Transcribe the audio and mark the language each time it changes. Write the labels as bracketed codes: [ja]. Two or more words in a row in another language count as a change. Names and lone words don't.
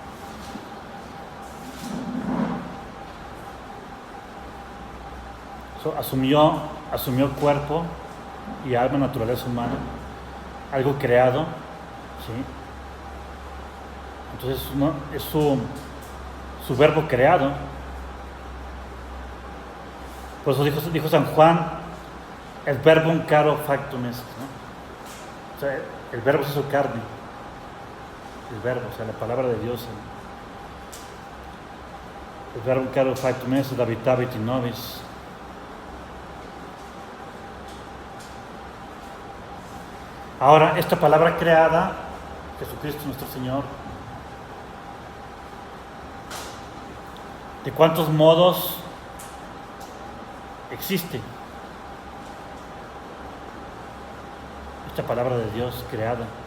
[es] Asumió cuerpo y alma, naturaleza humana, algo creado, ¿sí? Entonces es su verbo creado. Por eso dijo San Juan: el [la] verbum caro factum est, [es] ¿no? O sea, el verbo se hizo carne. El verbo, o sea, la palabra de Dios. [la] El verbum caro factum est, habitavit in nobis. [es] Ahora, esta palabra creada, Jesucristo nuestro Señor, ¿de cuántos modos existe esta palabra de Dios creada?